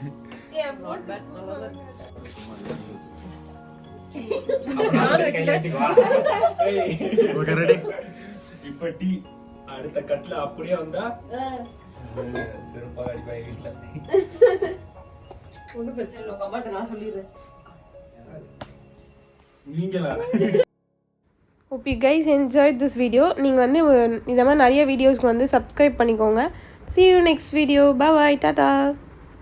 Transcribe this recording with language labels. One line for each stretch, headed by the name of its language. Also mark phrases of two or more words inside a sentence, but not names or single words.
Tamil: இப்ப டீ அடுத்த கட்ல அப்படியே வந்தா சிறப்பாக அடிப்பாங்க வீட்டுல. ஒன்றும் பிரச்சனை இல்லை, கமாட்ட நான் சொல்லிடுறேன். நீங்களா?
English: Hope you guys enjoyed this video.
Tamil: நீங்கள் வந்து இந்த மாதிரி நிறைய வீடியோஸ்க்கு வந்து சப்ஸ்கிரைப் பண்ணிக்கோங்க.
English: See you next video. Bye bye. Tata.